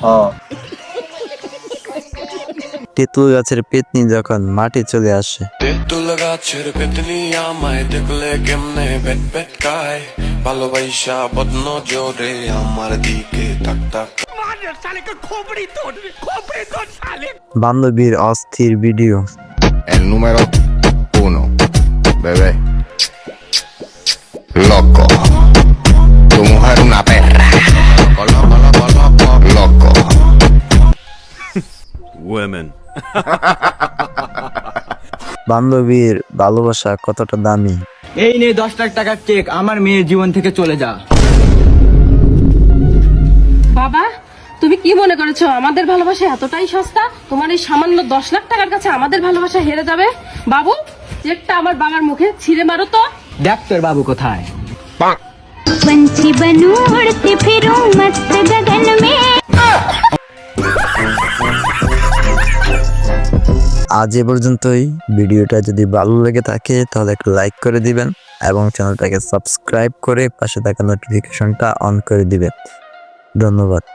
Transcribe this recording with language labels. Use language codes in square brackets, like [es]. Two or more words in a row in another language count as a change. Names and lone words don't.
[bn] তেঁতুল গাছের পেতনি যখন মাটি চলে আসে, তেঁতুল গাছের পেতনি আমায় দেখলে কেমনে বেট বেট খায়, ভালোবাসা বদন জোরে আমার দিকে তাক তাক। বান্ধবীর অস্থির ভিডিও। [es] El número 1, bebé. Loco. Tu mujer una perra. Loco, loco, loco, loco. [en] Women. [bn] বান্ধবীর ভালোবাসা কতটা দামি। এই নে 10 লাখ টাকার চেক, আমার মেয়ের জীবন থেকে চলে যা। বাবা, তুমি কি মনে করেছো আমাদের ভালোবাসা এতটাই সস্তা? তোমার এই সামান্য 10 লাখ টাকার কাছে আমাদের ভালোবাসা হেরে যাবে? বাবু, চেকটা আমার বাবার মুখে ছিঁড়ে মারো তো। দেখ তোর বাবু কোথায়। [hi] पंछी बनूं उड़ती फिरूं मस्त गगन में। [bn] আজ এ পর্যন্তই। ভিডিওটা যদি ভালো লেগে থাকে তাহলে একটা লাইক করে দিবেন এবং চ্যানেলটাকে সাবস্ক্রাইব করে পাশে থাকা নোটিফিকেশনটা অন করে দিবেন। ধন্যবাদ।